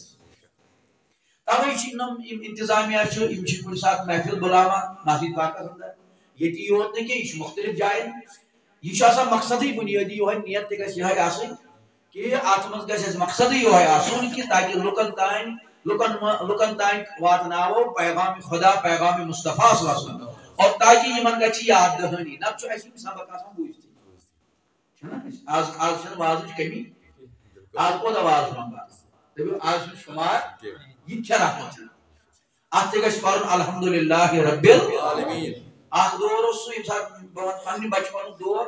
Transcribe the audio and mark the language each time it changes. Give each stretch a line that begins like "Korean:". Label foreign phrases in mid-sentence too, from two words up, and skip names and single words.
Kashmiri: توے چھِ یِم انتظامیہ چھِ یِم چھِ کُنہِ ساتہٕ محفل بُلاوان مسجد پاکس اندر ییٚتی یوت نہٕ کینٛہہ یہِ چھُ مختلف جاین یہِ چھُ آسان مقصدٕے بُنیٲدی یِہوے نیت تہِ گژھِ یِہے آسٕنۍ کہ اتھ منٛز گژھِ اَسہِ مقصدٕے یِہوے آسُن کہ تاکہ لُکن تانۍ واتناوو پیغام خدا پیغام مصطفیٰ
Arabic: صلی اللہ علیہ وسلم
Kashmiri: اور تاکہ یمن گژھِ یاد دہانی نتہٕ چھُ اَسہِ یِم سبق آسان بوٗزتھٕے آز چھنہٕ وازٕچ کمی آز کوتاہ واز منٛگان دٔپِو آز چھُنہٕ شُمار یہ تہِ چھےٚ رحمت اتھ تہِ گژھِ پرُن
Arabic: الحمدللہ رب العالمین
Kashmiri: اکھ دور اوس سُہ ییٚمہِ ساتہٕ بہٕ وَنہٕ پننہِ بچپنُک دور